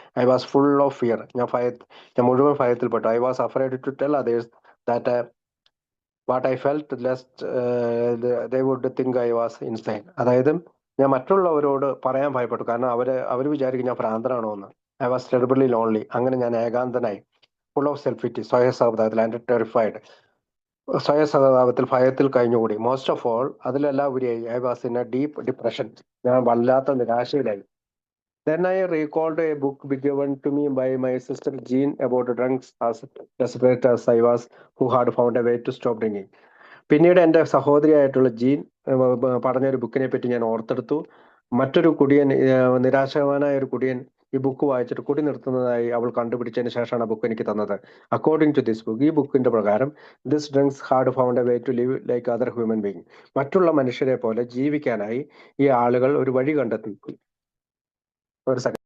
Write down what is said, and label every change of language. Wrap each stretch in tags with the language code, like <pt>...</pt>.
<en>I was full of fear,</en> <ml>ഞാൻ മുഴുവൻ ഭയത്തിൽപ്പെട്ടു.</ml> <en>I was afraid to tell others that what I felt lest they would think I was insane,</en> <ml>അതായത് ഞാൻ മറ്റുള്ളവരോട് പറയാൻ ഭയപ്പെട്ടു, കാരണം അവർ വിചാരിക്കും ഞാൻ ഭ്രാന്തനാണോ എന്ന്.</ml> <en>I was terribly lonely,</en> <ml>അങ്ങനെ ഞാൻ ഏകാന്തനായി.</ml> <en>full of self pity, സ്വയസഹതാപത്തിൽ, and terrified,</en> <ml>സ്വയസഹതാപത്തിൽ, ഭയത്തിൽ കഴിഞ്ഞുകൂടി.</ml> <en>most of all,</en> <ml>അതിലെല്ലാം ഉപരിയായി,</ml> <en>I was in a deep depression,</en> <ml>ഞാൻ വല്ലാത്ത നിരാശയിലായി.</ml> <en>Then I recalled a book given to me by my sister Jean about drunks as desperate as I was, who had found a way to stop drinking.</en> <ml>പിന്നീട് എൻ്റെ സഹോദരിയായിട്ടുള്ള gene പറഞ്ഞൊരു ബുക്കിനെ പറ്റി ഞാൻ ഓർത്തെടുത്തു. മറ്റൊരു കുടിയൻ, നിരാശവാനായ ഒരു കുടിയൻ ഈ ബുക്ക് വായിച്ചിട്ട് കുടി നിർത്തുന്നതായി അവൾ കണ്ടുപിടിച്ചതിന് ശേഷമാണ് ആ ബുക്ക് എനിക്ക് തന്നത്.</ml> <en>according to this book,</en> <ml>ഈ ബുക്കിന്റെ പ്രകാരം,</ml> <en>this drinks had found a way to live like other human being,</en> <ml>മറ്റുള്ള മനുഷ്യരെ പോലെ ജീവിക്കാനായി ഈ ആളുകൾ ഒരു വഴി കണ്ടെത്തി. ഒരു</ml>